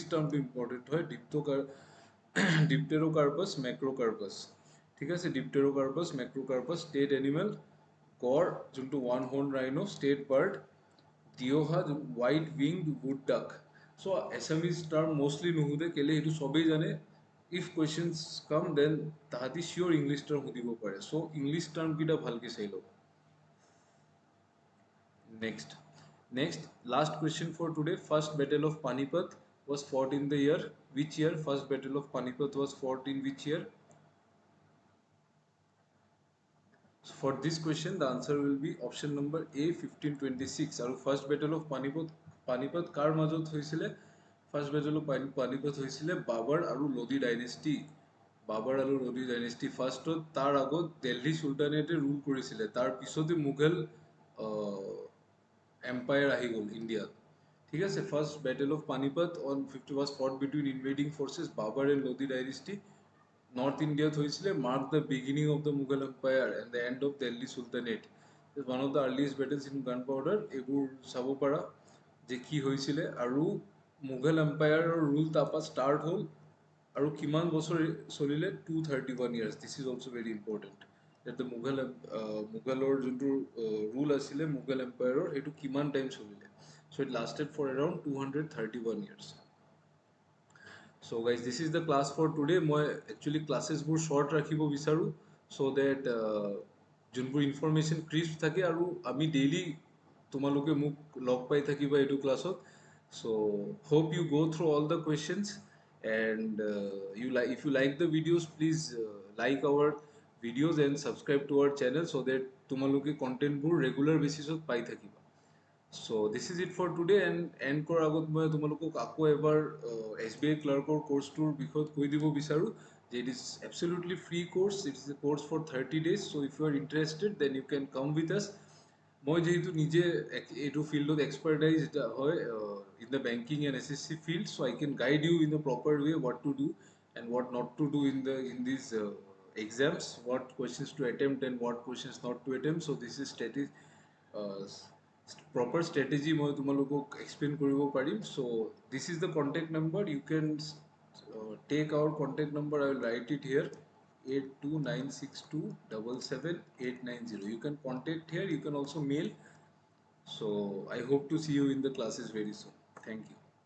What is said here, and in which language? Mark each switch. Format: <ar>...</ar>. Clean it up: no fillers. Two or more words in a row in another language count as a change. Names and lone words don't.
<as>টাৰ্মটো ইম্পৰ্টেণ্ট হয় ডিপটেৰোকাৰ্পাছ মেক্ৰ'কাৰ্পাছ ঠিক আছে ডিপটেৰোকাৰ্পাছ মেক্ৰ'কাৰ্পাছ</as> <en>state animal</en> <as>গড় যোনটো</as> <en>one horn rhino state bird</en> <as>দিঅ'হা</as> <en>white winged wood duck</en> <as>চ'</as> <en>Assamese term mostly</en> <as>নুসুধে কেলে সেইটো চবেই জানে</as> <en>if questions come then</en> <as>tahati</as> <en>sure English term</en> <as>সুধিব পাৰে</as> <en>so English term</en> <as>কিতা ভালকৈ চাই ল</as> <en>next last question for today first battle of Panipat was fought in the year which year first battle of Panipat was fought in which year so for this question the answer will be option number A 1526 aru first battle of Panipat</en> <as>কাৰ মাজত হৈছিলে</as> <en>first battle of Panipat hoisile Babur aru Lodi dynasty</en> <as>বাবৰ আৰু লোডি ডাইনেষ্টি ফাৰ্ষ্টত তাৰ আগত দিল্লী সুলতানেটে ৰুল কৰিছিলে তাৰ পিছতে মুঘল এম্পায়াৰ আহি গ'ল ইণ্ডিয়াত ঠিক আছে</as> <en>first battle of পানিপত অন 50 was fought between invading forces Babur and Lodi dynasty North Indiaত হৈছিলে mark the beginning of the Mughal empire and the end of Delhi Sultanate is one of the earliest battles in gunpowder</en> <as>এইবোৰ চাব পাৰা যে কি হৈছিলে আৰু মুঘল এম্পায়াৰৰ ৰুল তাৰপা ষ্টাৰ্ট হ'ল আৰু কিমান বছৰ চলিলে</as> <en>231 years this is also very important that the</en> <as>মুঘলৰ যোনটো ৰুল আছিলে মুঘল এম্পায়াৰৰ সেইটো কিমান টাইম চলিলে</as> <en>so it lasted for around 231 years so guys this is the class for today মই actually classes বোৰ short</en> <as>ৰাখিব বিচাৰো</as> <en>so that যোনবোৰ information crisp থাকে</en> <as>আৰু আমি daily তোমালোকে মোক লগ পাই থাকিবা এইটো ক্লাছত</as> <en>so hope you go through all the questions and if you like the videos please like our videos and subscribe to our channel so that তোমালোকে content বোৰ regular basis ত</en> <as>পাই থাকিবা</as> <en>so this is it for today and end</en> <as>কৰ আগত মই তোমালোকক আকৌ এবাৰ SBI ক্লাৰ্কৰ কোৰ্সটোৰ বিষয়ত কৈ দিব বিচাৰো যে</as> <en>it is absolutely free course it is a course for 30 days so if you are interested then you can come with us</en> <as>মই যেহেতু নিজে এইটো ফিল্ডত এক্সপাৰ্টাইজড হয়</as> <en>in the banking and SSC field, so I can guide you in the proper way what to do and what not to do in these exams, what questions to attempt and what questions not to attempt. So this is strategy, uh, proper strategy</en> <as>মই তোমালোকক</as> <en>explain</en> <as>কৰিব পাৰিম.</as> <en>So this is the contact number. You can take our contact number. I will write it here: 8296277890. You can contact here. You can also mail. So I hope to see you in the classes very soon. Thank you.</en>